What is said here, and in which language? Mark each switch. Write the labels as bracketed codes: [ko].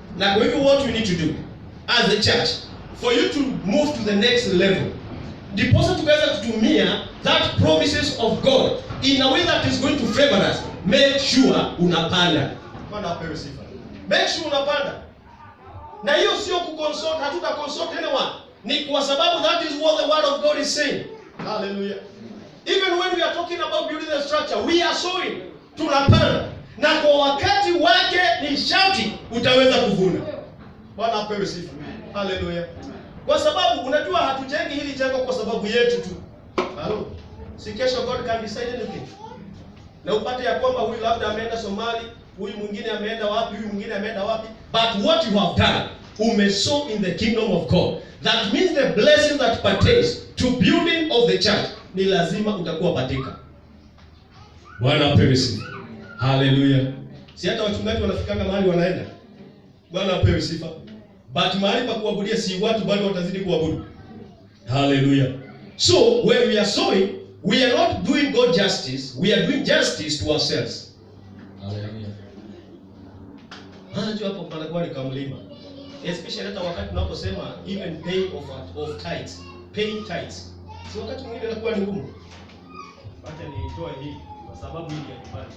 [sw] Na kwa hivyo [en] what we need to do as a church for you to move to the next level, [sw] ndiposa tukaweza kutumia [en] that promises of God in a way that is going to favor us, make sure [sw] unapanda. Bwana apewe sifa. [en] Make sure unapanda. [sw] Na hiyo sio kuconsult, hatuta consult anyone. Ni kwa sababu [en] that is what the word of God is saying. [sw] Hallelujah. [en] Even when we are talking about building the structure, we are sowing. [sw] Tunapanda. Na kwa wakati wake ni sharti utaweza kuvuna. Bwana apewe sifa. Hallelujah. Kwa sababu unajua hatujengi hili jengo kwa sababu yetu tu. Halo. Si kesho [en] God can decide anything. [sw] Na upate ya kwamba huyu labda ameenda Somali, huyu mwingine ameenda wapi, huyu mwingine ameenda wapi. [en] But what you have done, [sw] umesow [en] in the kingdom of God. That means the blessing that pertains to building of the church ni lazima utakuwa patika. [sw] Bwana apewe sifa. Hallelujah. Si hata wachungaji wanafikanga mahali wanaenda. Bwana apewe sifa. [en] but [sw] mahali pa kuabudia si watu bado watazidi kuabudu. Hallelujah. [en] So when we are sowing, we are not doing God justice, we are doing justice to ourselves. Hallelujah. [sw] Unajua hapo panakuwa ni kamlima. Especially hata wakati tunaposema [en] even pay of tithes, paying tithes. [sw] Si wakati mwingine inakuwa ni ngumu. Acha nitoe hii kwa sababu hii ya kibali.